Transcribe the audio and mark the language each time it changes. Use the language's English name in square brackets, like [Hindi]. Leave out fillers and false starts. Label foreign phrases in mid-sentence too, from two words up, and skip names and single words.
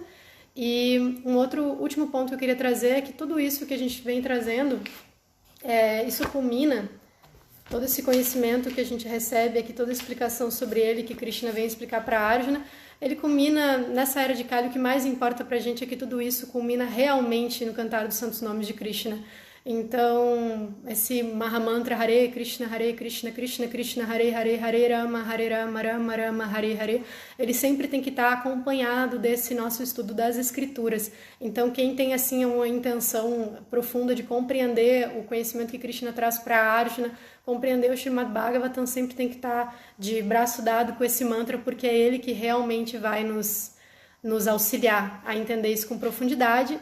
[Portuguese] E um outro último ponto que eu queria trazer é que tudo isso que a gente vem trazendo, isso culmina, todo esse conhecimento que a gente recebe aqui, toda a explicação sobre ele que Krishna vem explicar para Arjuna, ele culmina nessa era de Kali. O que mais importa pra gente é que tudo isso culmina realmente no cantar dos santos nomes de Krishna. Então, esse Mahamantra [Sanskrit] हरे कृष्ण, कृष्ण कृष्ण, हरे हरे, हरे राम, राम राम, हरे हरे, [Portuguese] ele sempre tem que estar acompanhado desse nosso estudo das escrituras. Então, quem tem assim uma intenção profunda de compreender o conhecimento que Krishna traz para Arjuna, compreender o Srimad Bhagavatam, sempre tem que estar de braço dado com esse mantra, porque é ele que realmente vai nos nos auxiliar a entender isso com profundidade.